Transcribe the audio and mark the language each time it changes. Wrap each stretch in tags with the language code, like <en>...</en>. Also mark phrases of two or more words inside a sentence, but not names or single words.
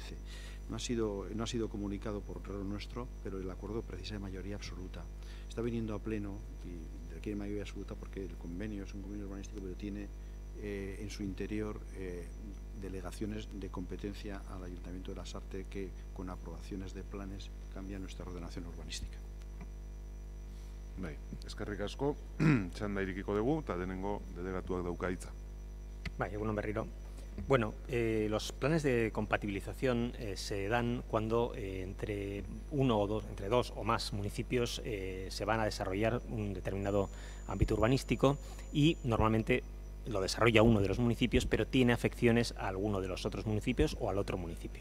<es>No ha sido comunicado por error nuestro, pero el acuerdo precisa de mayoría absoluta. Está viniendo a pleno y requiere mayoría absoluta porque el convenio es un convenio urbanístico, pero tiene en su interior delegaciones de competencia al Ayuntamiento de La Sarte que, con aprobaciones de planes, cambian nuestra ordenación urbanística.</es> <eu>Bai, eskerrik asko, txanda irikiko dugu, eta denengo delegatuak dauka hitza. Bai, egunon berriro.</eu> <es>Bueno, los planes de compatibilización se dan cuando entre dos o más municipios se van a desarrollar un determinado ámbito urbanístico y normalmente lo desarrolla uno de los municipios, pero tiene afecciones a alguno de los otros municipios o al otro municipio.</es>